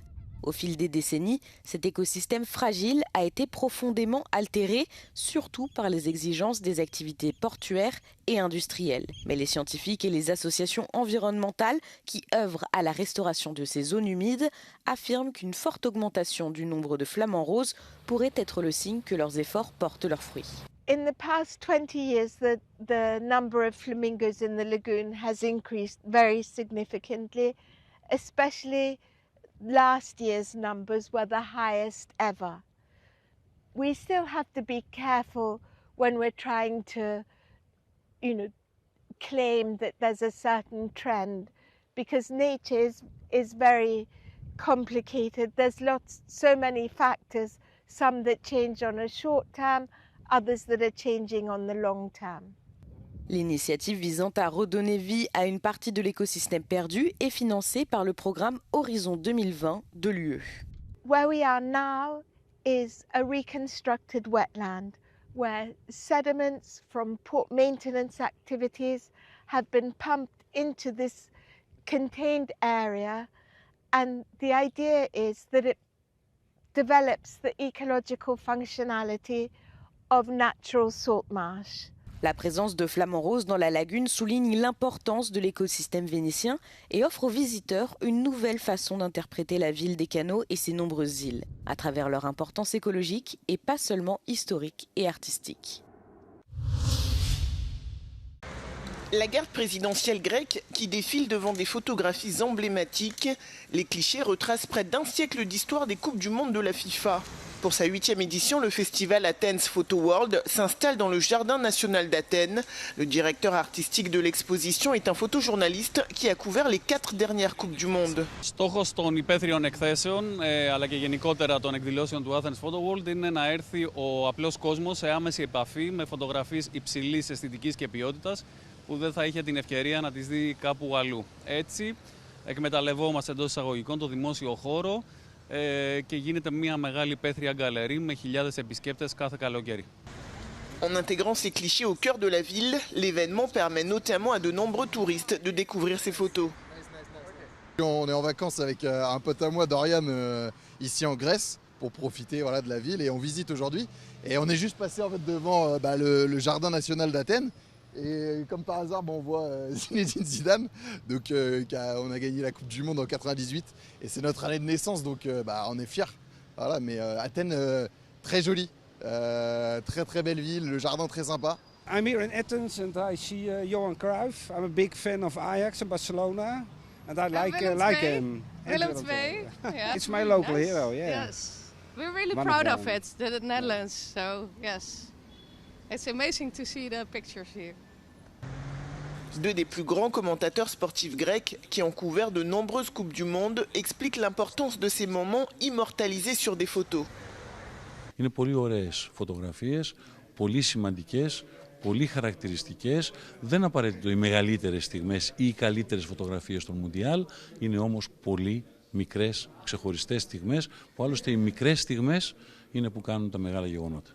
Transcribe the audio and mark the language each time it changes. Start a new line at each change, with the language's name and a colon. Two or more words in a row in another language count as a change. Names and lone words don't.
French: Au fil des décennies, cet écosystème fragile a été profondément altéré, surtout par les exigences des activités portuaires et industrielles. Mais les scientifiques et les associations environnementales qui œuvrent à la restauration de ces zones humides affirment qu'une forte augmentation du nombre de flamants roses pourrait être le signe que leurs efforts portent leurs fruits.
English: In the past 20 years, the number of flamingos in the lagoon has increased very significantly, especially last year's numbers were the highest ever. We still have to be careful when we're trying to, claim that there's a certain trend, because nature is very complicated. There's so many factors, some that change on a short term, others that are changing on the long term.
French: L'initiative visant à redonner vie à une partie de l'écosystème perdu est financée par le programme Horizon 2020 de l'UE.
English: Where we are now is a reconstructed wetland where sediments from port maintenance activities have been pumped into this contained area, and the idea is that it develops the ecological functionality of natural salt marsh.
French: La présence de flamants roses dans la lagune souligne l'importance de l'écosystème vénitien et offre aux visiteurs une nouvelle façon d'interpréter la ville des canaux et ses nombreuses îles, à travers leur importance écologique et pas seulement historique et artistique. La garde présidentielle grecque qui défile devant des photographies emblématiques, les clichés retracent près d'un siècle d'histoire des Coupes du Monde de la FIFA. Pour sa 8e édition, le festival Athens Photo World s'installe dans le Jardin national d'Athènes. Le directeur artistique de l'exposition est un photojournaliste qui a couvert les 4 dernières Coupes du Monde.
Greek: Στόχος των υπαίθριων εκθέσεων αλλά και γενικότερα των εκδηλώσεων του Athens Photo World είναι να έρθει ο απλός κόσμος σε άμεση επαφή με φωτογραφίες υψηλής αισθητικής και ποιότητας που δεν θα είχε την ευκαιρία να τις δει κάπου αλλού. Έτσι, εκμεταλλευόμαστε εντός εισαγωγικών το δημόσιο χώρο και γίνεται μια μεγάλη υπαίθρια γκαλερί με χιλιάδες επισκέπτες κάθε καλοκαίρι.
French: En intégrant ces clichés au cœur de la ville, l'événement permet notamment à de nombreux touristes de découvrir ces photos. On est en vacances avec un pote à moi, Dorian, ici en Grèce, pour profiter voilà, de la ville, et on visite aujourd'hui. Et on est juste passé en fait, devant le jardin national d'Athènes. Et comme par hasard, on voit Zinedine Zidane, donc, on a gagné la Coupe du Monde en 98, et c'est notre année de naissance, donc on est fiers. Voilà, mais Athènes, très jolie, très très belle ville, le jardin très sympa.
English: I'm here in Athens and I see Johan Cruyff. I'm a big fan of Ajax and Barcelona, and I like him. Willem II. Yeah. It's my local hero, yeah. Yes. We're really proud of it, the Netherlands. So yes, it's amazing to see the pictures here.
French: Deux des plus grands commentateurs sportifs grecs qui ont couvert de nombreuses Coupes du Monde expliquent l'importance de ces moments immortalisés sur des photos.
Greek: Είναι πολύ ωραίες φωτογραφίες, πολύ σημαντικές, πολύ χαρακτηριστικές. Δεν απαραίτητο οι μεγαλύτερες στιγμές ή οι καλύτερες φωτογραφίες των Μουντιάλ, είναι όμως πολύ μικρές ξεχωριστές στιγμές, που άλλωστε οι μικρές στιγμές είναι που κάνουν τα μεγάλα γεγονότα.